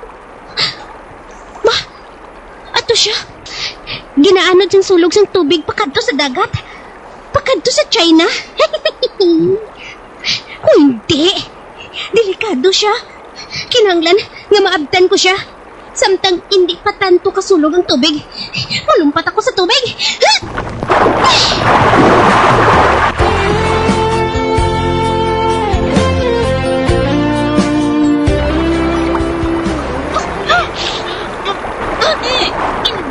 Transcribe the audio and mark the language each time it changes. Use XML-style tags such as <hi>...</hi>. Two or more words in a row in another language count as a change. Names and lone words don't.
<hil>Ato siya. Ginaanod siyang sulog sang tubig pakadto sa dagat. Pakadto sa China. Hindi. Delikado siya. Kinanglan nga maabtan ko siya. Samtang hindi pa tanto kasulog ang tubig. Malumpat ako sa tubig. Hindi.</hil>